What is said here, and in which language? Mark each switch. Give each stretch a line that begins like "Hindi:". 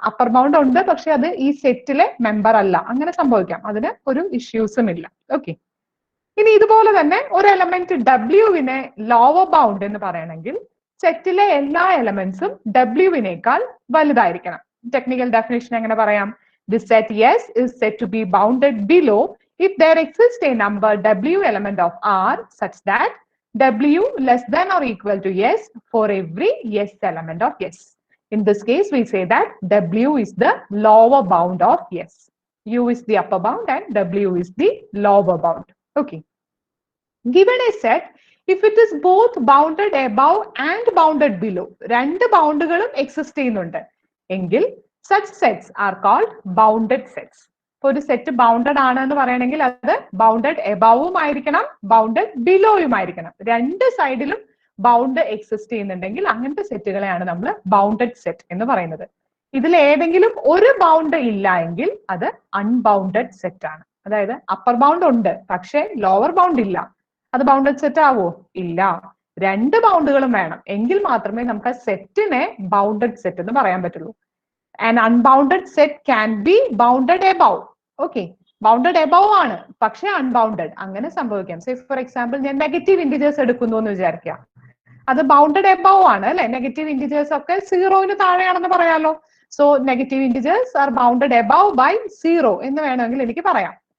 Malayalam: Upper bound ഉണ്ട്, പക്ഷെ അത് ഈ സെറ്റിലെ മെമ്പർ അല്ല. അങ്ങനെ സംഭവിക്കാം, അതിന് ഒരു ഇഷ്യൂസും ഇല്ല. ഓക്കെ, ഇനി ഇതുപോലെ തന്നെ ഒരു എലമെന്റ് ഡബ്ല്യുവിനെ ലോവർ ബൗണ്ട് എന്ന് പറയണമെങ്കിൽ സെറ്റിലെ എല്ലാ എലമെന്റ്സും ഡബ്ല്യുവിനേക്കാൾ വലുതായിരിക്കണം. ടെക്നിക്കൽ ഡെഫിനിഷൻ എങ്ങനെ പറയാം?
English: The set S is said to be bounded below if there exists a number W element of R such that W less than or equal to S for every S element of S. In this case, we say that W is the lower bound of S. U is the upper bound and W is the lower bound. Okay. Given a set, if it is both bounded above and bounded below,
Malayalam: രണ്ട് ബൗണ്ടുകളും exist ചെയ്യുന്നുണ്ട് എങ്കിൽ
English: such sets are called bounded sets.
Malayalam: ഇപ്പൊ ഒരു set bounded ആണ് എന്ന് പറയണമെങ്കിൽ അത് bounded എബവും ആയിരിക്കണം, ബൗണ്ടഡ് ബിലോയും ആയിരിക്കണം. രണ്ട് സൈഡിലും ബൗണ്ട് എക്സിസ്റ്റ് ചെയ്യുന്നുണ്ടെങ്കിൽ അങ്ങനത്തെ സെറ്റുകളെയാണ് നമ്മൾ ബൗണ്ടഡ് സെറ്റ് എന്ന് പറയുന്നത്. ഇതിൽ ഏതെങ്കിലും ഒരു ബൗണ്ട് ഇല്ല എങ്കിൽ അത് അൺബൗണ്ടഡ് സെറ്റ് ആണ്. അതായത് അപ്പർ ബൗണ്ട് ഉണ്ട് പക്ഷെ ലോവർ ബൗണ്ട് ഇല്ല. അത് ബൗണ്ടഡ് സെറ്റ് ആവോ? ഇല്ല. രണ്ട് ബൗണ്ടുകളും വേണം എങ്കിൽ മാത്രമേ നമുക്ക് ആ സെറ്റിനെ ബൗണ്ടഡ് സെറ്റ് എന്ന് പറയാൻ പറ്റുള്ളൂ.
English: An unbounded set can be bounded above.
Malayalam: Okay, bounded above ആണ് പക്ഷെ അൺബൗണ്ടഡ്. അങ്ങനെ സംഭവിക്കാം. സേ ഫോർ എക്സാമ്പിൾ ഞാൻ നെഗറ്റീവ് ഇന്റിജേഴ്സ് എടുക്കുന്നു എന്ന് വിചാരിക്കുക. അത് ബൗണ്ടഡ് എബവ് ആണ് അല്ലെ. നെഗറ്റീവ് ഇന്റിജേഴ്സ് ഒക്കെ സീറോയിന് താഴെയാണെന്ന് പറയാലോ. So
English: negative integers are bounded above by zero
Malayalam: എന്ന് വേണമെങ്കിൽ എനിക്ക് പറയാം.